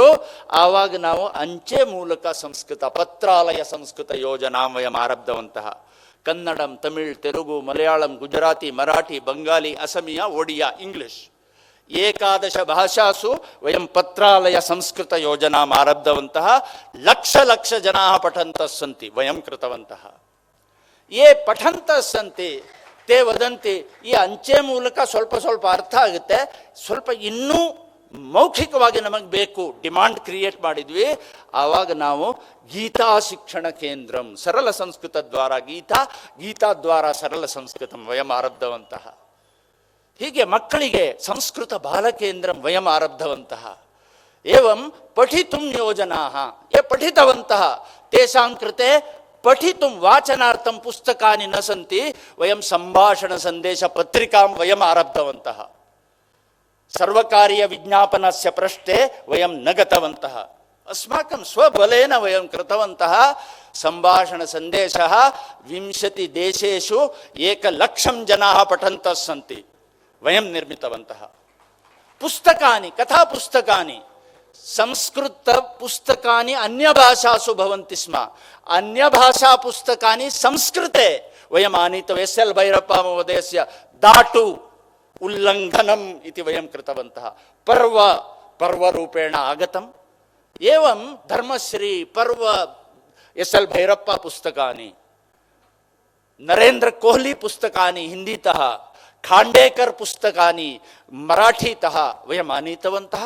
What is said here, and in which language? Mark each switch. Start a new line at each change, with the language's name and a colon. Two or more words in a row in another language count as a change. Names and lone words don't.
Kannada: ಆವಾಗ ನಾವು ಅಂಚೆ ಮೂಲಕ
Sanskrit: ಸಂಸ್ಕೃತ ಪತ್ರಾಲಯ ಸಂಸ್ಕೃತ ಯೋಜನಾ ವಯಂ ಆರಬ್ಧವಂತಹ. ಕನ್ನಡಂ, ತಮಿಳ್, ತೆಲುಗು, ಮಲಯಾಳಂ, ಗುಜರಾತಿ, ಮರಾಠಿ, ಬಂಗಾಲಿ, ಅಸಮಿಯಾ, ಒಡಿಯಾ, ಇಂಗ್ಲಿಷ್ 11 ಭಾಷಾಸು ವಯಂ ಪತ್ರಾಲಯ ಸಂಸ್ಕೃತ ಯೋಜನಾ ಆರಬ್ಧವಂತಹ. ಲಕ್ಷ ಜನಾಃ ಪಠन्तಃ ಸಂತಿ ವಯಂ ಕೃತವಂತಹ. ಯೇ ಪಠन्तಃ ಸಂತಿ ತೇ ವದಂತಿ.
Kannada: ಈ ಅಂಚೆ ಮೂಲಕ ಸ್ವಲ್ಪ ಅರ್ಥ ಆಗುತ್ತೆ, ಸ್ವಲ್ಪ ಇನ್ನೂ ಮೌಖಿಕವಾಗಿ ನಮಗೆ ಬೇಕು.
English: demand create
Kannada: ಮಾಡಿದ್ವಿ. ಆವಾಗ ನಾವು
Sanskrit: ಗೀತಾ ಶಿಕ್ಷಣ ಕೇಂದ್ರಂ ಸರಳ ಸಂಸ್ಕೃತ ದ್ವಾರ ಗೀತಾ ದ್ವಾರ ಸರಳ ಸಂಸ್ಕೃತಂ ವಯಂ ಆರಬ್ಧವಂತಹ.
Kannada: ಹೀಗೆ ಮಕ್ಕಳಿಗೆ
Sanskrit: ಸಂಸ್ಕೃತ ಬಾಲಕೇಂದ್ರಂ ವಯಂ ಆರಬ್ಧವಂತಹ. ಏವಂ ಪಠಿತುಂ ಯೋಜನಾಃ ಯೇ ಪಠಿತವಂತಹ ತೇಷಾಂ ಕೃತೆ ಪಠಿತುಂ ವಾಚನಾರ್ಥಂ ಪುಸ್ತಕಾನಿ ನ ಸಂತಿ ವಯಂ ಸಂಭಾಷಣ ಸಂದೇಶ ಪತ್ರಿಕಾಂ ವಯಂ ಆರಬ್ಧವಂತಹ. ಸರ್ವಕಾರ್ಯ ವಿಜ್ಞಾಪನಸ್ಯ ಪೃಷ್ಠೆ ವಯಂ ನ ಗತವಂತಹ. ಅಸ್ಮಾಕಂ ಸ್ವಬಲೇನ ವಯಂ ಕೃತವಂತಹ. ಸಂಭಾಷಣ ಸಂದೇಶಃ 20 ದೇಶೇಷು 1,00,000 ಜನಾಃ ಪಠन्तಃ ಸಂತಿ ವಯಂ ನಿರ್ಮಿತವಂತಹ. ಪುಸ್ತಕಾನಿ ಕಥಾ ಪುಸ್ತಕಾನಿ ಸಂಸ್ಕೃತ ಪುಸ್ತಕಾನಿ ಅನ್ಯ ಭಾಷಾಸು ಭವಂತಿ ಸ್ಮ. ಅನ್ಯ ಭಾಷಾ ಪುಸ್ತಕಾನಿ ಸಂಸ್ಕೃತೆ ವಯಂ ಆನೀತವ. ಎಸ್.ಎಲ್. ಭೈರಪ್ಪ ಮಹೋದಯಸ್ಯ ದಾಟು ಉಲ್ಲಂಘನಂ ಇತಿ ವಯಂ ಕೃತವಂತಹ. ಪರ್ವರೂಪೇಣ ಆಗತಂ. ಏವಂ ಧರ್ಮಶ್ರೀ ಪರ್ವ ಎಸ್.ಎಲ್. ಭೈರಪ್ಪ ಪುಸ್ತಕಾನಿ, ನರೇಂದ್ರ ಕೊಹ್ಲಿ ಪುಸ್ತಕಾನಿ ಹಿಂದಿತಃ, ಖಾಂಡೇಕರ್ ಪುಸ್ತಕಾನಿ ಮರಾಠಿತಃ ವಯಂ ಆನೀತವಂತಹ.